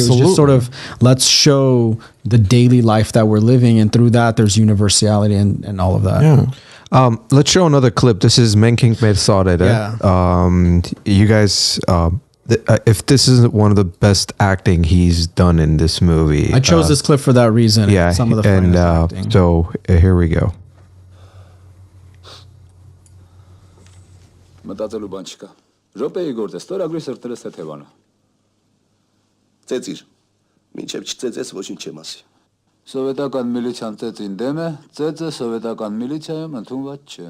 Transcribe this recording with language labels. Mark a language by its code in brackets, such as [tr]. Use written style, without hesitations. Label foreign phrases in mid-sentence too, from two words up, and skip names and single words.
[en] It was just sort of, let's show the daily life that we're living, and through that, there's universality and all of that. Yeah. Let's show another clip. This is Mer Hersoner. You guys. if this isn't one of the best acting he's done in this movie. I chose this clip for that reason. Yeah, Some of the and finest acting. so here we go. [hy] Մտածելու բան չկա։ Ռոպեի գործ է, ստորագրի սրտելս թեթևանա։ Ծեծիր։ Մինչև չծեծես ոչինչ չեմ ասի։ Սովետական միլիցիան ծեծին դեմ է, ծեծը սովետական միլիցիայում ընդունված չէ։